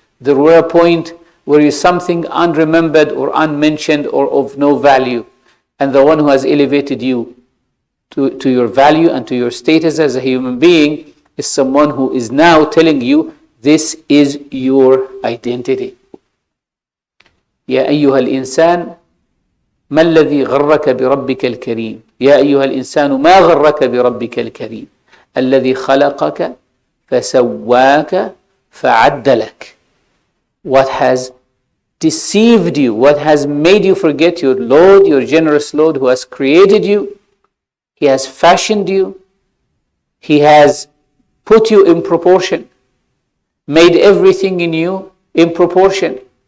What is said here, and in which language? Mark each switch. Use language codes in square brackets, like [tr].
[en] There were a point where you something unremembered or unmentioned or of no value. And the one who has elevated you to your value and to your status as a human being is someone who is now telling you this is your identity. [ar] يا أيها الإنسان ما الذي غرك بربك الكريم يا أيها الإنسان ما غرك بربك الكريم الذي خلقك فَسَوَّاكَ فَعَدَّلَكَ. [en] What has deceived you, what has made you forget your Lord, your generous Lord who has created you. He has fashioned you. He has put you in proportion, made everything in you in proportion.